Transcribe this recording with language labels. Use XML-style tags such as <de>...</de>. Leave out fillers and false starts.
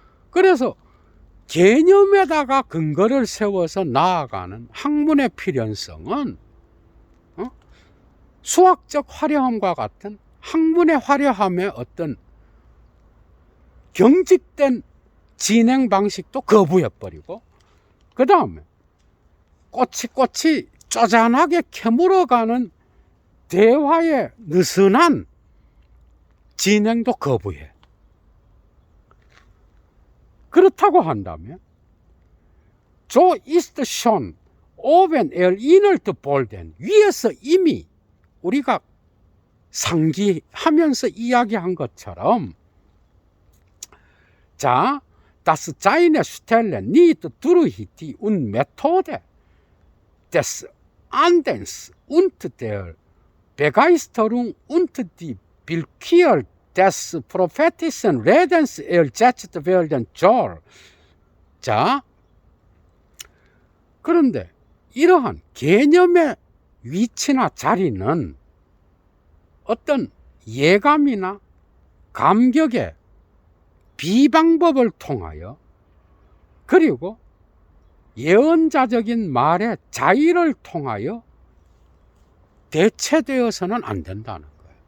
<ko>그래서 개념에다가 근거를 세워서 나아가는 학문의 필연성은 수학적 화려함과 같은 학문의 화려함의 어떤 경직된 진행 방식도 거부해버리고, 그 다음에 꼬치꼬치 쪼잔하게 캐물어가는 대화의 느슨한 진행도 거부해. 그렇다고 한다면</ko> <de>So ist schon oben erinnert worden,</de> <ko>위에서 이미 우리가 상기하면서 이야기한 것처럼, 자,</ko> <de>das seine Stelle nicht durch die Methode des Andens und der Begeisterung und die Willkür des prophetischen Redens ersetzt werden soll.</de> <ko>자, 그런데 이러한 개념의 위치나 자리는 어떤 예감이나 감격의 비방법을 통하여, 그리고 예언자적인 말의 자의를 통하여 대체되어서는 안 된다는 거예요.</ko>